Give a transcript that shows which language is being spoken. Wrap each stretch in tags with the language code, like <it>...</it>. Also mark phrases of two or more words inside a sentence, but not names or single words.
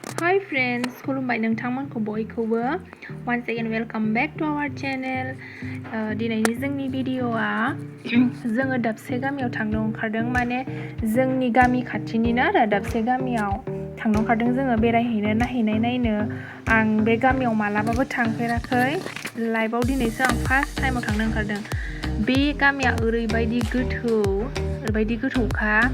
<en>Hi friends,</en> <brx>खुलुमबाय नोंथांमोनखौ बयखौबो</brx> <en>once again welcome back to our channel.</en> <brx>दिनैनि जोंनि भिडिअ'आ जोङो दाबसे गामियाव थांनो ओंखारदों माने जोंनि गामि खाथिनिनो आरो दाबसे गामियाव थांनो ओंखारदों जोङो बेरायहैनो नायनो आं बे गामियाव मालाबाबो थांफेराखै लाइफआव दिनैसो आं</brx> <en>first timeआव</en> <brx>थांनो ओंखारदों बे गामिया ओरैबायदि गोथौखा</brx>